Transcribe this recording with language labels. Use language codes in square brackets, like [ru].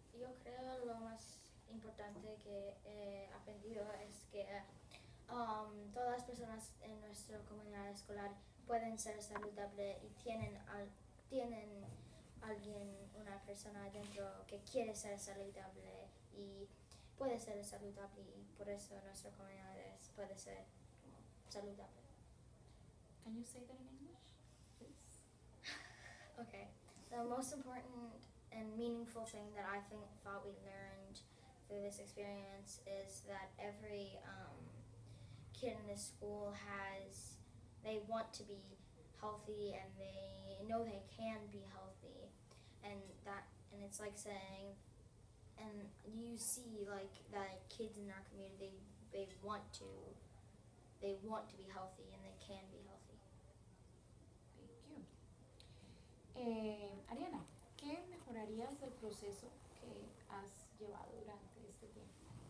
[es] Yo creo lo más importante que he aprendido es que todas las personas en nuestra comunidad escolar pueden ser saludables y tienen una persona adentro que quiere ser saludable y puede ser saludable, y por eso nuestra comunidad puede ser saludable. [en] Can you say that in English, please? Okay. The most important and meaningful thing that I thought we learned through this experience is that every kid in this school they want to be healthy and they know they can be healthy, and it's like saying, and you see like that kids in our community they want to be healthy and they can be healthy. Thank you. [es] Ariana, ¿qué mejorarías del proceso que has llevado durante este tiempo?